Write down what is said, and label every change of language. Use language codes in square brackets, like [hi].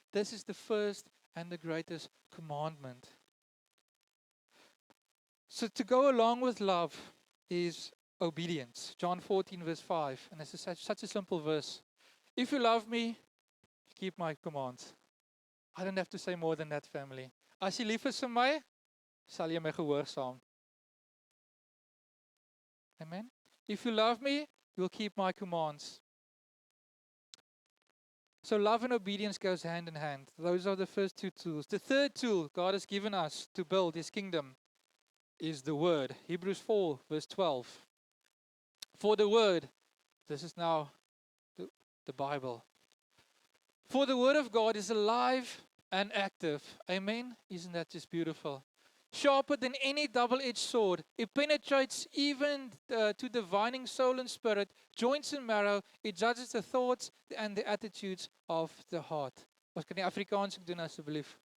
[en] This is the first and the greatest commandment. So to go along with love is obedience. John 14 verse 5. And this is such a simple verse. If you love me, keep my commands. I don't have to say more than that, family. [af] As jy lief is vir my, sal jy my gehoorsaam. [en] Amen. If you love me, you will keep my commands. So love and obedience goes hand in hand. Those are the first two tools. The third tool God has given us to build His kingdom is the Word. Hebrews 4 verse 12. For the Word, this is now the Bible. For the Word of God is alive and active. Amen? Isn't that just beautiful? Sharper than any double-edged sword. It penetrates even to divining soul and spirit, joints and marrow. It judges the thoughts and the attitudes of the heart. [af] Ons kan die Afrikaans doen asseblief.